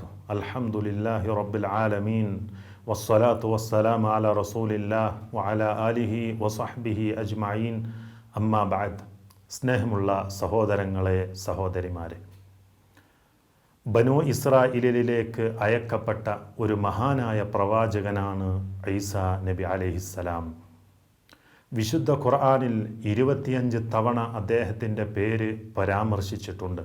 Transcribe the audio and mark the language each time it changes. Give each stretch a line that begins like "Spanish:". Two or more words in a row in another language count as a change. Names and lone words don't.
Arabic: الحمد لله رب العالمين والصلاة والسلام على رسول الله وعلى آله وصحبه أجمعين. أما بعد.
Malayalam: സ്നേഹമുള്ള സഹോദരങ്ങളെ, സഹോദരിമാരെ, ബനൂ ഇസ്രായേലിലേക്ക് അയക്കപ്പെട്ട ഒരു മഹാനായ പ്രവാചകനാണ് ഈസാ നബി അലൈഹിസ്സലാം. വിശുദ്ധ ഖുർആനിൽ 25 തവണ അദ്ദേഹത്തിൻ്റെ പേര് പരാമർശിച്ചിട്ടുണ്ട്.